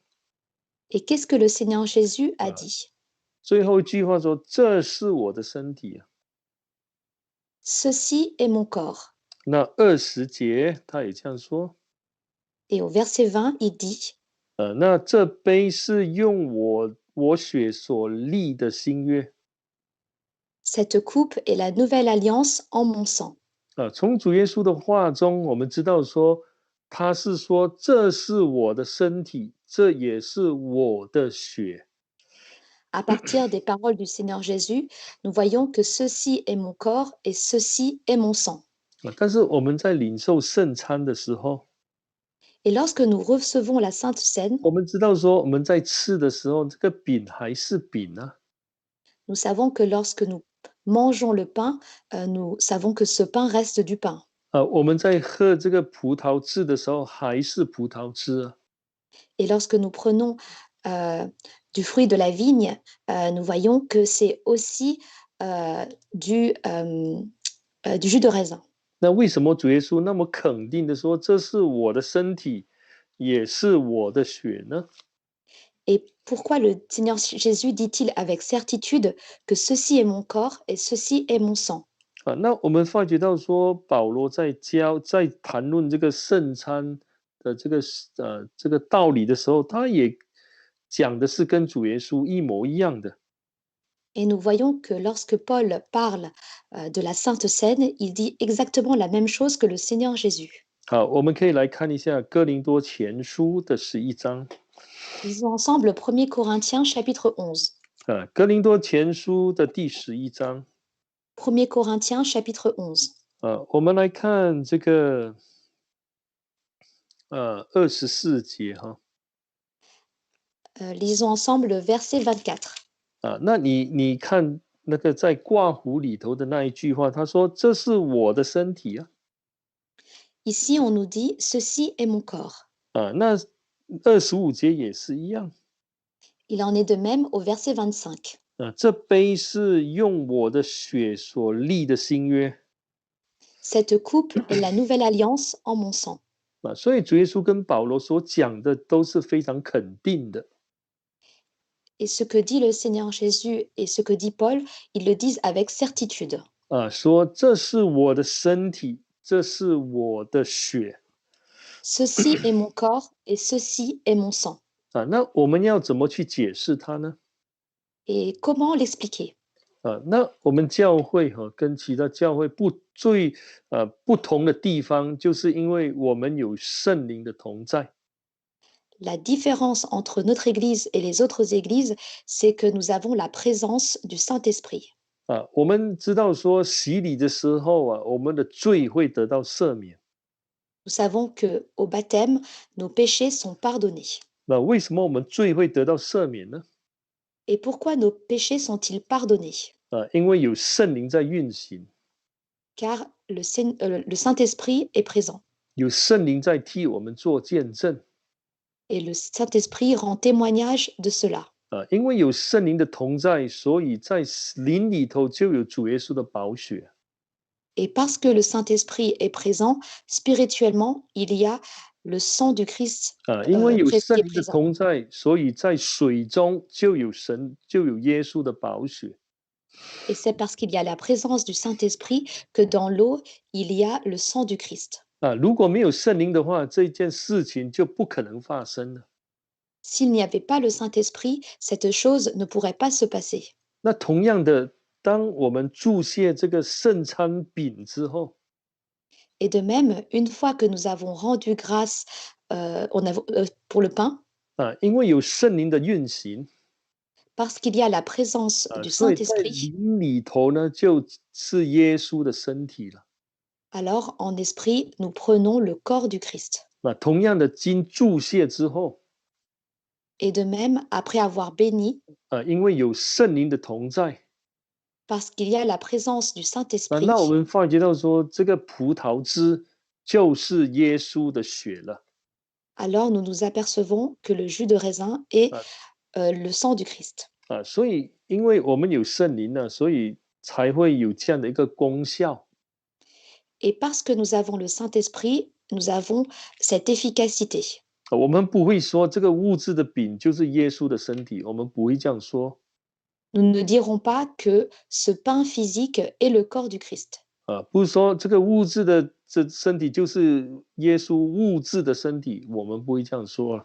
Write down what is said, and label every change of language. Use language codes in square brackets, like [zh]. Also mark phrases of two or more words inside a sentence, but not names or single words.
[fr] Et qu'est-ce que le Seigneur Jésus a dit? [zh] 最后一句话说：“这是我的身体啊。” [fr] Ceci est mon corps. [zh] 那20节他也这样说， [fr] Et au verset 20, il dit, [zh] 那这杯是用我血所立的新约 [fr] Cette coupe est la nouvelle alliance en mon sang. [zh] 从主耶稣的话中，我们知道说，他是说这是我的身体，这也是我的血。 [fr] À partir des paroles du Seigneur Jésus, nous voyons que ceci est mon corps et ceci est mon sang. [zh] 但是我们在领受圣餐的时候， [fr] Et lorsque nous recevons la Sainte Seine, [zh] 我们知道说我们在吃的时候，这个饼还是饼啊。 [fr] nous savons que lorsque nous mangeons le pain, nous savons que ce pain reste du pain. [zh] 我们在喝这个葡萄汁的时候，还是葡萄汁啊。 [fr] Et lorsque nous prenons du fruit de la vigne, nous voyons que c'est aussi du jus de raisin. [zh] 那为什么主耶稣那么肯定的说这是我的身体，也是我的血呢？ [fr] Et pourquoi le Seigneur Jésus dit-il avec certitude que ceci est mon corps et ceci est mon sang? [zh] 那我们发觉到说，保罗在谈论这个圣餐的这个道理的时候，他也讲的是跟主耶稣一模一样的。 [fr] Et nous voyons que lorsque Paul parle de la Sainte Seine, il dit exactement la même chose que le Seigneur Jésus. [zh] 我们可以来看一下哥林多前书的11章。 [fr] Lisons ensemble 1 Corinthiens chapitre 11. [zh] 哥林多前书的第11章。 [fr] 1 Corinthiens chapitre 11. [zh] 我们来看这个24节 [fr] Lisons ensemble le verset 24. [zh] 那你看那个在挂弧里头的那一句话，他说：“这是我的身体啊。” [fr] Ici, on nous dit ceci est mon corps. [zh] 那25节也是一样。 [fr] Il en est de même au verset 25. [zh] 这杯是用我的血所立的新约。 [fr] Cette coupe est la nouvelle alliance en mon sang. [zh] 所以主耶稣跟保罗所讲的都是非常肯定的。 [fr] Et ce que dit le Seigneur Jésus et ce que dit Paul, ils le disent avec certitude. [zh] 说这是我的身体，这是我的血。 [fr] Ceci est mon corps et ceci est mon sang. [zh] 那我们要怎么去解释它呢？ [fr] Et comment l'expliquer? [zh] 那我们教会跟其他教会最不同的地方，就是因为我们有圣灵的同在。 [fr] La différence entre notre Église et les autres églises, c'est que nous avons la présence du Saint-Esprit. [zh] 我们知道说洗礼的时候我们的罪会得到赦免。 [fr] Nous savons que au baptême, nos péchés sont pardonnés. [zh] 那为什么我们罪会得到赦免呢？ [fr] Et pourquoi nos péchés sont-ils pardonnés? [zh] 因为有圣灵在运行， [fr] Car le Saint-Esprit est présent. [zh] 有圣灵在替我们做见证。 [fr] Et le Saint-Esprit rend témoignage de cela. [zh] 因为有圣灵的同在，所以在灵里头就有主耶稣的宝血。 [fr] Et parce que le Saint-Esprit est présent, spirituellement, il y a le sang du Christ [zh] 因为有 [fr] qui [zh] 圣 [fr] est [zh] 灵的 [fr] présent. [zh] 同在，所以在水中就有耶稣的宝血。 [fr] Et c'est parce qu'il y a la présence du Saint-Esprit que dans l'eau, il y a le sang du Christ. [zh] 如果没有圣灵的话，这件事情就不可能发生了。 [fr] S'il n'y avait pas le Saint-Esprit, cette chose ne pourrait pas se passer. [zh] 那同样的，当我们注谢这个圣餐饼之后， [fr] Et de même, une fois que nous avons rendu grâce pour le pain, [zh] 因为有圣灵的运行， [fr] parce qu'il y a la présence du [zh] 所以在 [fr] Saint-Esprit, [zh] 灵里头呢，就是耶稣的身体了。 [fr] alors en esprit, nous prenons le corps du Christ. [zh] 同样的，经注谢之后， [fr] Et de même, après avoir béni, [zh] 因为有圣灵的同在， [fr] parce qu'il y a la présence du [zh] 那我 [fr] Saint-Esprit, [zh] 们发觉到说，这个葡萄汁就是耶稣的血了。 [fr] alors nous nous apercevons que le jus de raisin est 啊 le sang du Christ. [zh] 所以因为我们有圣灵呢，所以才会有这样的一个功效。 [fr] Et parce que nous avons le Saint-Esprit, nous avons cette efficacité. [zh] 我们不会说这个物质的饼就是耶稣的身体，我们不会这样说。 [fr] Nous ne dirons pas que ce pain physique est le corps du Christ. [zh] 不是说这个物质的身体就是耶稣物质的身体，我们不会这样说。